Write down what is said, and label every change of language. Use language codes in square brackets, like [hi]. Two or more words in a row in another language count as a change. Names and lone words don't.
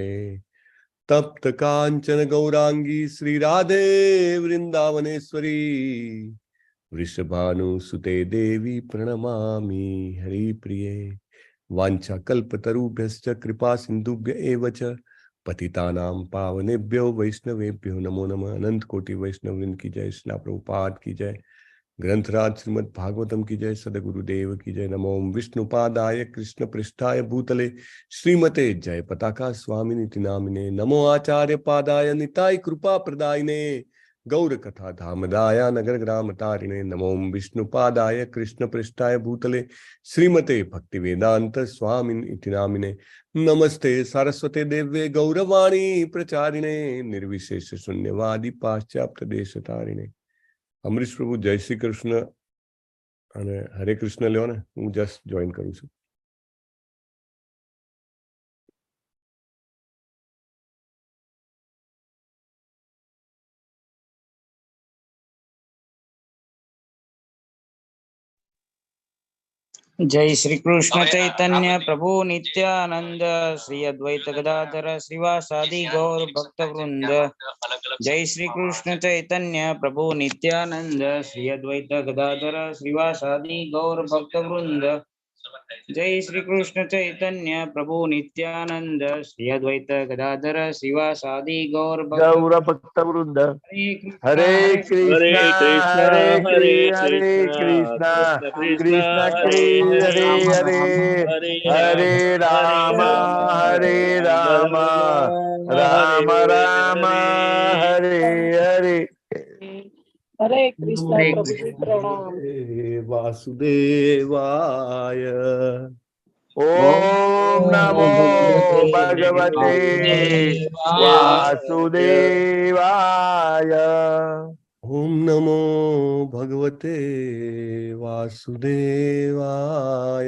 [sa] तप्त कांचन गौरांगी श्री राधे वृंदावनेश्वरी वृषभानुसुते देवी प्रणमामि हरिप्रिये। वाञ्छाकल्पतरुभ्यश्च कृपा सिन्धुभ्य एव च पतितानां पावनेभ्यो वैष्णवेभ्यो नमो नमः। [hi] अनंत कोटि वैष्णववृंद की जय। श्रील प्रभुपाद की जय। ग्रंथराज श्रीमद् भागवतम की जय। सद्गुरुदेव की जय। [sa] नमो विष्णुपादाय कृष्ण पृष्ठाय भूतले श्रीमते जय पताका स्वामिनिति नामिने। नमो आचार्य पादाय निताय कृपा प्रदायिने गौर कथा धामदाया नगर ग्राम तारिणे। नमो विष्णुपादाय कृष्ण पृष्ठाय भूतले श्रीमते भक्ति वेदांत स्वामिन इति नामिने। नमस्ते सरस्वते देव्ये गौरवाणी प्रचारिणे निर्विशेष शून्यवादी पाश्चात्य देश तारिणे। [gu] अमरीश प्रभु [hi] जय श्री कृष्ण [gu] અને હરે કૃષ્ણ લ્યો ને, હું [en] just join [gu] કરું છું. [sa] जय श्री कृष्ण चैतन्य प्रभु नित्यानंद श्री अद्वैत गदाधर श्रीवासादि गौर भक्त वृंद। जय श्री कृष्ण चैतन्य प्रभु नित्यानंद श्री अद्वैत गदाधर श्रीवासादि गौर भक्त वृंद। जय श्री कृष्ण चैतन्य प्रभु नित्यानंद श्री अद्वैत गदाधर श्रीवासादि गौर भक्त वृंद। हरे कृष्णा हरे कृष्णा कृष्ण कृष्ण हरे हरे हरे राम राम राम हरे हरे। [hi] हरे कृष्ण प्रभु जी प्रणाम। [sa] वासुदेवाय ओम नमो भगवते वासुदेवाय। ओम नमो भगवते वासुदेवाय।